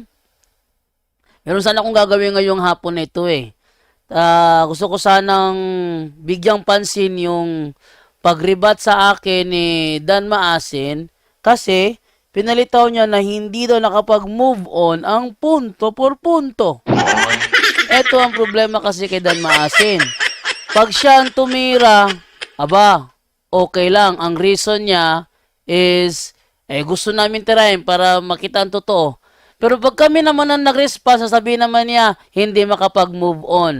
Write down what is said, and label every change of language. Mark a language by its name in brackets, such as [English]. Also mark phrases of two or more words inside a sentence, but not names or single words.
[Filipino] Meron sana akong gagawin ngayong hapon na ito eh. Gusto ko sanang bigyang pansin yung pagribat sa akin ni Dan Maasin kasi pinalitaw niya na hindi daw nakapag- [English] move on [Filipino] ang [Spanish] punto por punto. [Filipino] Ito ang problema kasi kay Dan Maasin. Pag siya ang tumira, okay lang. Ang reason niya is gusto namin tirahin para makita ang totoo. Pero pag kami naman ang nag-response, sasabihin naman niya, hindi makapag- [English] move on.